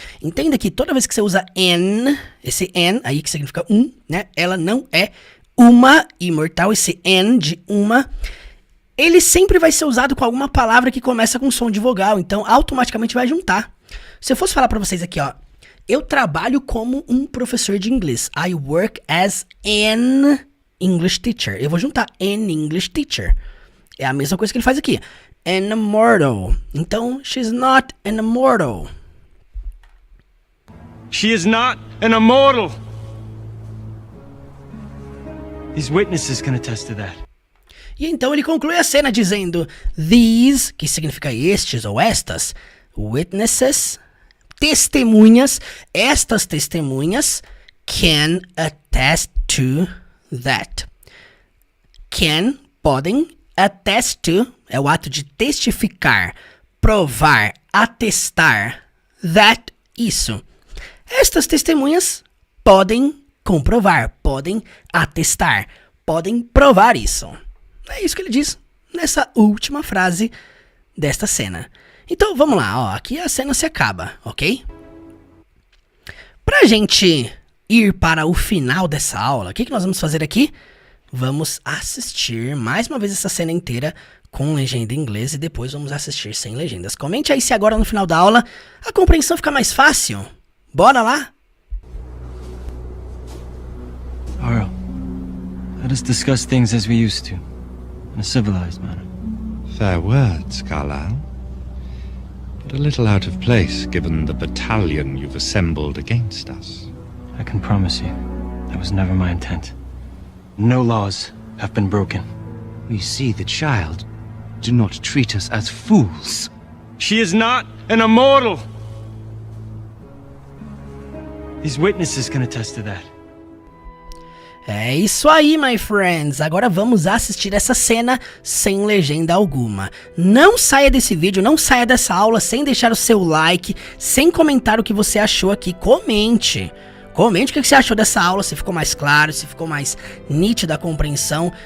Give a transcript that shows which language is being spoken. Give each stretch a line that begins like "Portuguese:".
Portuguese: Entenda que toda vez que você usa an, esse an aí que significa né? Ela não é uma imortal, esse an de uma, ele sempre vai ser usado com alguma palavra que começa com som de vogal, então automaticamente vai juntar. Se eu fosse falar pra vocês aqui, ó, eu trabalho como um professor de inglês.
English: I work as an English teacher.
Portuguese: Eu vou juntar
English: an English teacher.
Portuguese: É a mesma coisa que ele faz aqui.
English: An immortal.
Portuguese: Então,
English: she's not an immortal. She is not an immortal! These witnesses can attest to that.
Portuguese: E então ele conclui a cena dizendo these, que significa estes ou estas, witnesses, testemunhas, estas testemunhas
English: can attest to that.
Portuguese: Can, podem, attest to, é o ato de testificar, provar, atestar, that, isso. Estas testemunhas podem comprovar, podem atestar, podem provar isso. É isso que ele diz nessa última frase desta cena. Então vamos lá, ó, aqui a cena se acaba, ok? Pra gente ir para o final dessa aula, o que nós vamos fazer aqui? Vamos assistir mais uma vez essa cena inteira com legenda em inglês e depois vamos assistir sem legendas. Comente aí se agora no final da aula a compreensão fica mais fácil. Bora lá?
English: Arl, let us discuss things as we used to, in a civilized manner. Fair words, Carlyle. But a little out of place given the battalion you've assembled against us. I can promise you, that was never my intent. No laws have been broken. We see the child. Do not treat us as fools. She is not an immortal! These witnesses can attest to that.
Portuguese: É isso aí,
English: my friends.
Portuguese: Agora vamos assistir essa cena sem legenda alguma. Não saia desse vídeo, não saia dessa aula sem deixar o seu like, sem comentar o que você achou aqui. Comente. Comente o que você achou dessa aula, se ficou mais claro, se ficou mais nítida a compreensão.